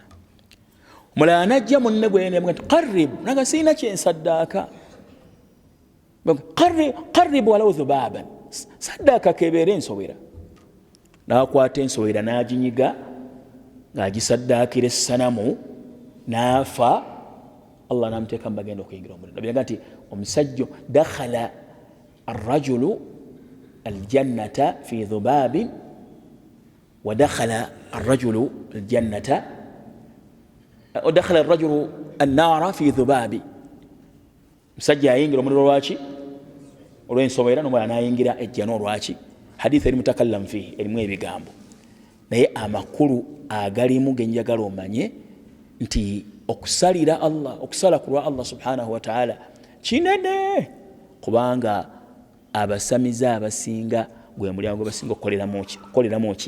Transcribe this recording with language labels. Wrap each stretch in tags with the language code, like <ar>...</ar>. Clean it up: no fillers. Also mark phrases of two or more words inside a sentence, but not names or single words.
<lg>Omulala n'ajja munne gwe nti qarrib, naga siina kyensaddaaka,</lg> <ar>قرب ولو ذبابا,</ar> <lg>saddaaka kebeera ensowera. N'akwata ensowera n'aginyiga ng'agisaddaakira essanamu, n'afa. Allah n'amuteeka mu bagenda okuyingira omuliro. Nabbi yaga nti omusajja</lg> <ar>دخل الرجل الجنة في ذباب ودخل الرجل الجنة دخل الرجل النار في ذباب.</ar> <lg>Musajja ayingira omuliro lwaki? Olw'ensowera, n'omulala n'ayingira ejjana olwaki? Hadithi eri</lg> <ar>متكلم فيه,</ar> <lg>erimu ebigambo, naye amakulu agalimu genjagala omanye nti okusalira Allah, okusala ku lwa</lg> <ar>الله سبحانه وتعالى</ar> <lg>kinene, kubanga abasamiza abasinga gwe mulyango basinga okukoleramu ki?</lg>